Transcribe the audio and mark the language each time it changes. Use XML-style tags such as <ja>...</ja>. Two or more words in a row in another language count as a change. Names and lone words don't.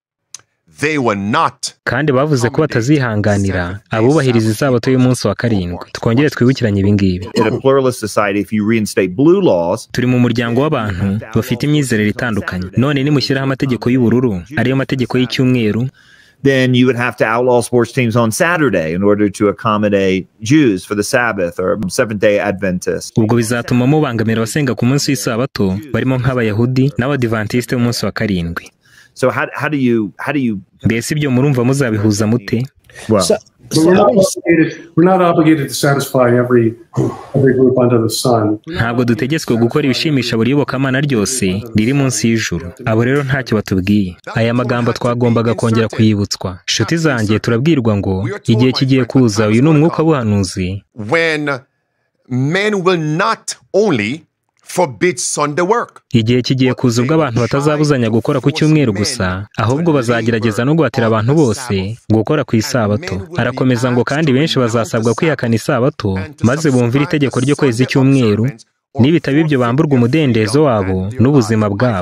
<rw>Kandi bavuze ko batazihanganira abubahiriza isabato y'umunsi wa karindwi. Twongere twibukiranye ibi ngibi. Turi mu muryango w'abantu bafite imyizerere itandukanye. None nimushyiraho amategeko y'ubururu, ariyo mategeko y'icyumweru,</rw> <en>then you would have to outlaw sports teams on Saturday in order to accommodate Jews for the Sabbath or Seventh-day Adventists.</en> <rw>Ubwo bizatuma mubangamira abasenga ku munsi w'isabato barimo nk'abayahudi n'abadivantiste b'umunsi wa karindwi.</rw> <en>So how do you</en> <rw>Mbese ibyo murumva muzabihuza mute?</rw> <en>well we're not obligated to satisfy every group under the sun.</en> <rw>Ntabwo dutegetswe gukora ibishimisha buri yobokamana ryose riri munsi y'ijuru. Abo rero ntacyo batubwiye. Aya magambo twagombaga kongera kuyibutswa. Nshuti zanjye, turabwirwa ngo igihe kigiye kuza, uyu ni umwuka w'ubuhanuzi,</rw> <en>when men will not only forbid Sunday work.</en> <rw>Igihe kigiye kuza ubwo abantu batazabuzanya gukora ku cyumweru gusa, ahubwo bazagerageza no guhatira abantu bose gukora ku isabato. Arakomeza ngo kandi benshi bazasabwa kwihakana isabato, maze bumvira itegeko ryo kwezi cyumweru, nibitaba ibyo bamburwa umudendezo wabo n'ubuzima bwabo.</rw>